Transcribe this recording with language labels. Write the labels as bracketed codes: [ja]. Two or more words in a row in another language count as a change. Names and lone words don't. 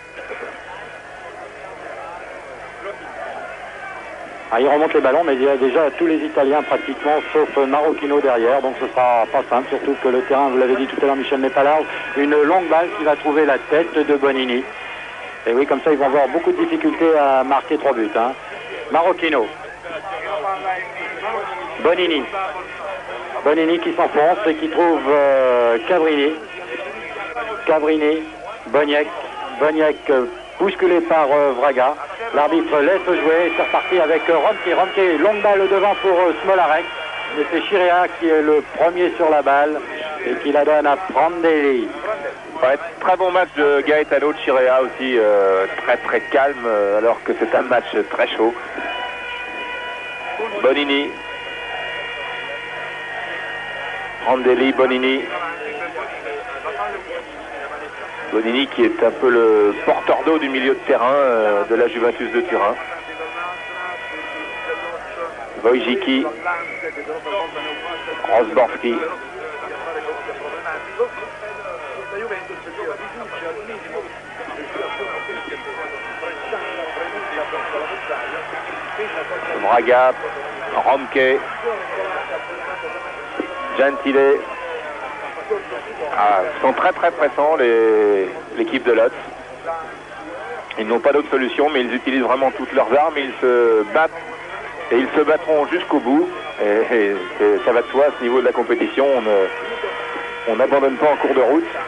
[fr] Il remonte les ballons, mais il y a déjà tous les Italiens pratiquement, sauf Marocchino derrière, donc ce sera pas simple, surtout que le terrain, vous l'avez dit tout à l'heure, Michel n'est pas large, une longue balle qui va trouver la tête de Bonini. Et oui, comme ça, ils vont avoir beaucoup de difficultés à marquer 3 buts. Marocchino. Bonini. Bonini qui s'enfonce et qui trouve Cabrini. Cabrini, Boniek. Boniek bousculé par Vraga. L'arbitre laisse jouer, c'est reparti avec Romke. Romke, longue balle devant pour Smolarek. Et c'est Chirea qui est le premier sur la balle et qui la donne à Prandelli. Ouais, très bon match de Gaetano Chirea aussi, très calme alors que c'est un match très chaud. Bonini. Prandelli, Bonini. Bonini qui est un peu le porteur d'eau du milieu de terrain de la Juventus de Turin. Wojcicki. Rosborski. Vraga. Romke. Gentile. Sont très pressants l'équipe de Lotz. Ils n'ont pas d'autre solution, mais ils utilisent vraiment toutes leurs armes. Ils se battent et ils se battront jusqu'au bout. Et ça va de soi à ce niveau de la compétition. On n'abandonne pas en cours de route.